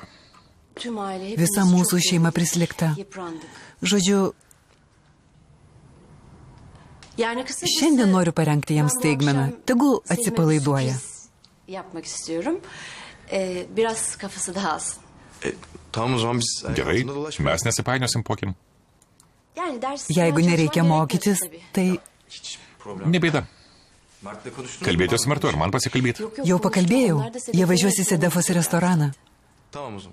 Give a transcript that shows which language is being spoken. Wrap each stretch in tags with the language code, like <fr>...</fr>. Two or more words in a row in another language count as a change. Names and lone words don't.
<lt>Visa mūsų šeima prislėgta. Žodžiu, šiandien noriu parengti jam staigmeną. Tegul atsipalaiduoja.</lt> <tr>Tamam o zaman biz...</tr> <lt>Gerai, mes nesipainiosim pokim. Jeigu nereikia mokytis, tai Nebėda. Kalbėti su Martu ir man pasikalbėti. jau pakalbėjau. Jie važiuos į Sedefos restoraną.</lt> <tr>Tamam o zaman.</tr>